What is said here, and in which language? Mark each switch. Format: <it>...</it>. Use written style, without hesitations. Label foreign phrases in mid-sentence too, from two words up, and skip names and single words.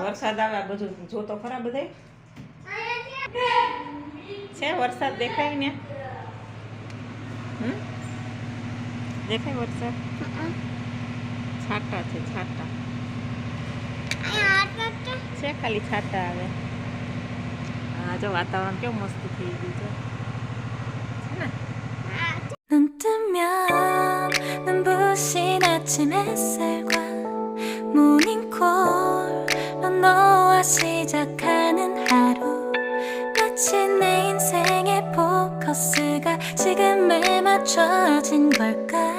<gu>વરસાદ આવે આ બધું જો તો ખરા બધાય છે વરસાદ દેખાય ને દેખાય વરસાદ છાંટા છે છાંટા છે ખાલી છાંટા આવે હા જો વાતાવરણ કેવું મસ્ત થઈ ગયું છે ને</gu> <ko>눈 뜨면 눈부신 아침 햇살과 모닝콜로 너와 시작하는 하루 마치 내 인생의 포커스가 지금에 맞춰진 걸까</ko>